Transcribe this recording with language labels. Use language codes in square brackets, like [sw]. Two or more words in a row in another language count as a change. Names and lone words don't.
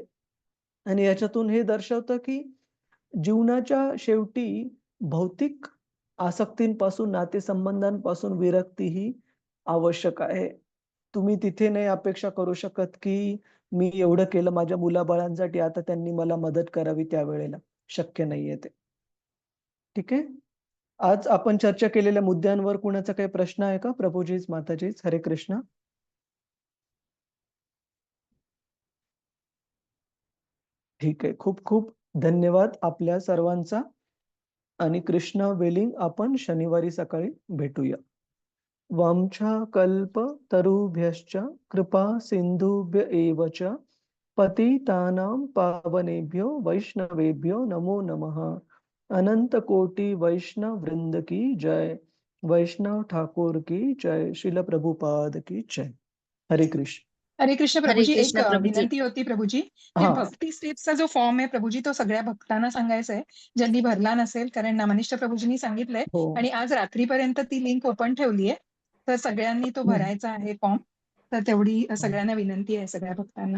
[mr] आणि याच्यातून हे दर्शवतं, की जीवनाच्या शेवटी भौतिक आसक्तींपासून, नातेसंबंधांपासून विरक्ती ही आवश्यक आहे. तुम्ही तिथे नाही अपेक्षा करू शकत, की मी एवढं केलं माझ्या मुलाबाळांसाठी, आता त्यांनी मला मदत करावी त्यावेळेला. शक्य नाहीये ते. ठीक आहे? आज आपण चर्चा केलेल्या मुद्द्यांवर कुणाचा काही प्रश्न आहे का? प्रभुजीज, माताजीज, हरे कृष्ण. ठीक आहे. खूप धन्यवाद आपल्या सर्वांचा. आणि कृष्ण वेलिंग आपण शनिवारी सकाळी भेटूया. [sa] वाञ्छाकल्पतरुभ्यश्च कृपा सिन्धुभ्य एव च पतितानां पावनेभ्यो वैष्णवेभ्यो नमो नमः. [hi] अनंत कोटि वैष्णव वृंद की जय. वैष्णव ठाकुर की जय. श्रील प्रभुपाद की जय. [mr] हरे कृष्ण. हरे कृष्ण हरे प्रभूजी. एक कृष्ण प्रभूजी. विनंती होती प्रभूजी, की हा. भक्ती स्टेप्सचा जो फॉर्म आहे प्रभूजी, तो सगळ्या भक्तांना सांगायचा आहे, ज्यांनी भरला नसेल, कारण नामनिष्ठ प्रभूजींनी सांगितलंय हो. आणि आज रात्रीपर्यंत ती [en] link open [mr] ठेवली आहे. तर सगळ्यांनी तो भरायचा आहे फॉर्म. तर तेवढी सगळ्यांना विनंती आहे, सगळ्या भक्तांना.